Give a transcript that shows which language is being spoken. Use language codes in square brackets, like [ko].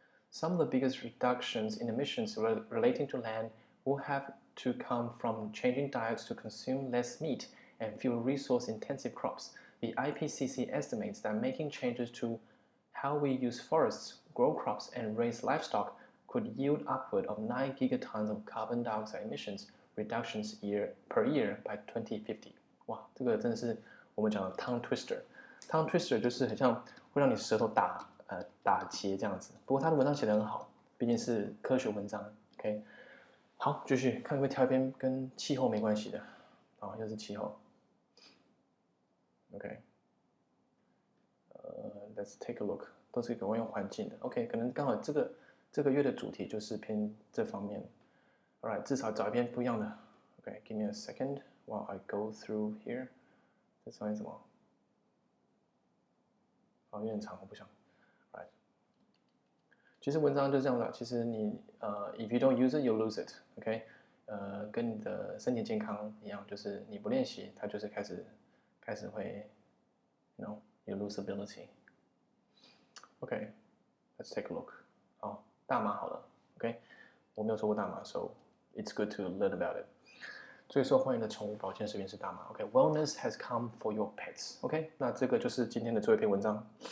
[en] Some of the biggest reductions in emissions relating to land will have to come from changing diets to consume less meat and fewer resource-intensive crops. The IPCC estimates that making changes to how we use forests, grow crops, and raise livestock could yield upward of 9 gigatons of carbon dioxide emissions reductions per year by 2050. [zh] 哇，这个真的是我们讲的 tongue twister。tongue twister 就是很像会让你舌头打结这样子。不过他的文章写得很好，毕竟是科学文章。OK， 好，继续看，会挑一篇跟气候没关系的。好，又是气候。 [en] OK，let's take a look， [zh] 都是有关于环境的。 OK， 可能刚好这个月的主题就是偏这方面。 Alright， 至少找一篇不一样的。 [en] OK，give me a second while I go through here。 [zh] 这上面什么？有点长，我不想。 Right， 其实文章就这样的。其实你 [en] if you don't use it, you lose it。 [zh] OK， 跟你的身体健康一样，就是你不练习，它就是开始会 [en] you lose ability。 OK，let's take a look。 [zh] 好，大麻好了。 [en] OK， [zh] 我没有抽过大麻 [en] ，so it's good to learn about it。 [zh] 最受欢迎的宠物保健食品是大麻。 [en] OK，wellness has come for your pets。 [zh] OK， 那这个就是今天的最后一篇文章。